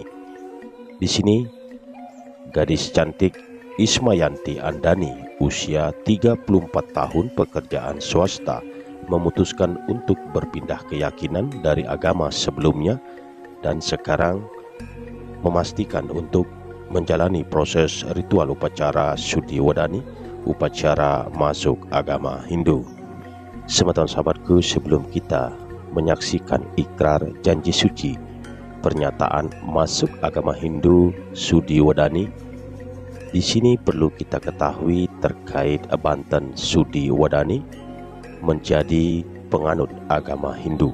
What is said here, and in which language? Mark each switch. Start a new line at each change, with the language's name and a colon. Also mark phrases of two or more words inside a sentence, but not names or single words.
Indonesian: Di sini gadis cantik Ismayanti Andani, usia 34 tahun, pekerjaan swasta, memutuskan untuk berpindah keyakinan dari agama sebelumnya dan sekarang memastikan untuk menjalani proses ritual upacara Sudi Wadani, upacara masuk agama Hindu. Semeton sahabatku, sebelum kita menyaksikan ikrar janji suci pernyataan masuk agama Hindu Sudi Wadani, di sini perlu kita ketahui terkait Banten Sudi Wadani menjadi penganut agama Hindu.